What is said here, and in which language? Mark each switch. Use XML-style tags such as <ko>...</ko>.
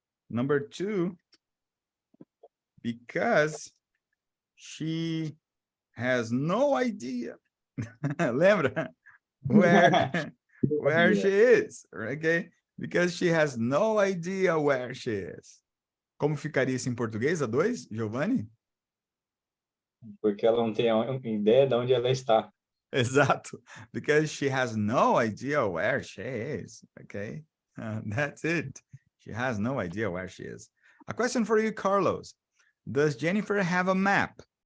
<en>Number two, because she has no idea.</en> <pt>Lembra?</pt> <en>Where she is, okay? Because she has no idea where she is.</en> <pt>Como ficaria isso em português, a dois, Giovanni? Porque ela não tem ideia de onde ela está. Exato.</pt> <en>Because she has no idea where she is, okay? That's it. She has no idea where she is. A question for you, Carlos. Does Jennifer have a map?</en>